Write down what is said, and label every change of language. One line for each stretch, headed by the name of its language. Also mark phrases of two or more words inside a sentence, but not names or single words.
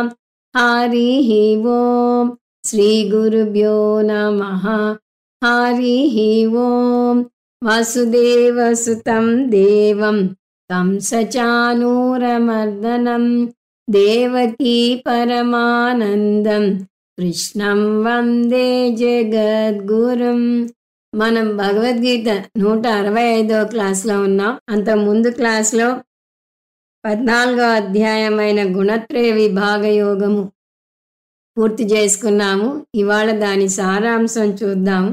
Sanskrit: हरिः ओं श्रीगुरुभ्यो नमः। हरिः ओं वसुदेवसुतं देवं कंसचाणूरमर्दनं देवकी परमानन्दं కృష్ణం వందే జగద్గురుం.
Telugu: మనం భగవద్గీత 165వ క్లాస్లో ఉన్నాం. అంత ముందు క్లాస్లో 14వ అధ్యాయమైన గుణత్రయ విభాగ యోగము పూర్తి చేసుకున్నాము. ఇవాళ దాని సారాంశం చూద్దాము.